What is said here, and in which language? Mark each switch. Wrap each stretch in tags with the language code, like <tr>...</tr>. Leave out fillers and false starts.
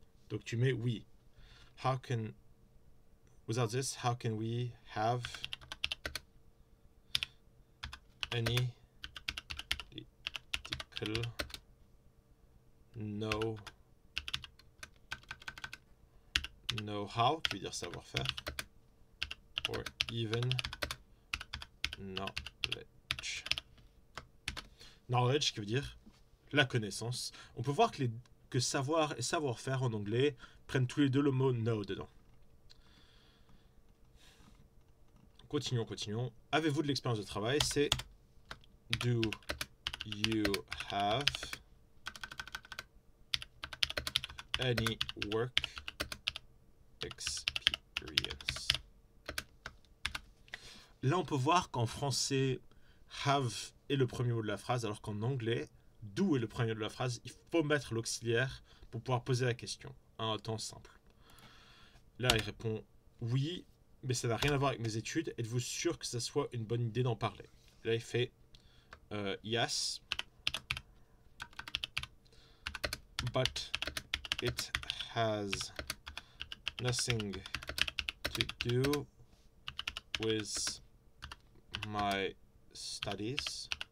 <fr>Donc tu mets oui.</fr> <en>How can... Without this, how can we have any political know-how,</en> <fr>qui veut dire savoir-faire,</fr> <en>or even knowledge.</en> <fr>Knowledge qui veut dire la connaissance. On peut voir que savoir et savoir-faire en anglais prennent tous les deux le mot know dedans. Continuons. Avez-vous de l'expérience de travail? C'est</fr> <en>do you have any work experience?</en> <fr>Là, on peut voir qu'en français, have est le premier mot de la phrase, alors qu'en anglais, do est le premier mot de la phrase. Il faut mettre l'auxiliaire pour pouvoir poser la question. Un temps simple. Là, il répond oui, mais ça n'a rien à voir avec mes études. Êtes-vous sûr que ça soit une bonne idée d'en parler? Là, il fait</fr> <en>yes, but it has nothing to do with my studies.</en>